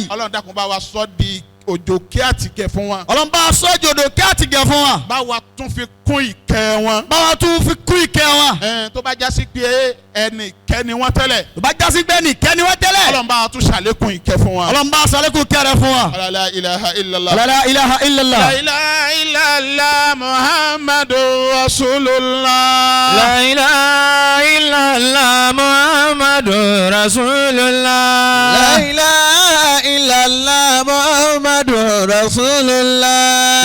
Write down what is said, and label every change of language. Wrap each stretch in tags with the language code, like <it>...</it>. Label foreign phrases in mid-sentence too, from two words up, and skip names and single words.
<yo>Ọlọ́run dákun bá wa sọ di òjò kí àtìkẹ́ fún wa. Ọlọ́run bá wa sọ di òjò kí àtìkẹ́ fún wa. bá wa tún fi kún ìkẹ́ wọn. bá wa tún fi kún ìkẹ́ wọn. tó bá jásí pé ẹnì kẹ́ni wọ́n tẹ́lẹ̀. tó bá jásí pé ẹnì kẹ́ni wọ́n tẹ́lẹ̀. Ọlọ́run bá wa tún ṣàlékún ìkẹ́ fún wa. Ọlọ́run bá wa ṣàlékún kẹ́rẹ́ fún wa.</yo> <ar>لا إله إلا الله. لا إله إلا الله. لا إله إلا الله محمد رسول الله. لا إله إلا الله محمد رسول الله. لا إله إلا الله محمد رسول الله.</ar>